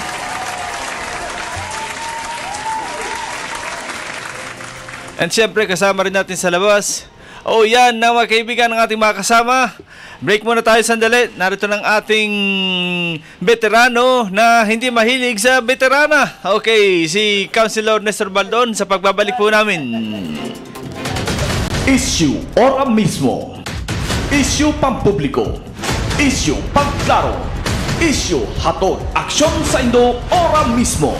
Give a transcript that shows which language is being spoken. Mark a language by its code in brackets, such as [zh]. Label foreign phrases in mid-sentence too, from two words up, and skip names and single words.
[tl] And syempre, kasama rin natin sa labas. Yan na mga kaibigan ng ating mga kasama. Break muna tayo sandali. Narito ng ating veterano na hindi mahilig sa veterana. Okay, si Councilor Nestor Baldon sa pagbabalik po namin. Issue ora mismo. Issue pampubliko. Issue pangklaro. [bik] Issue hatod aksyon sa Indo ora mismo.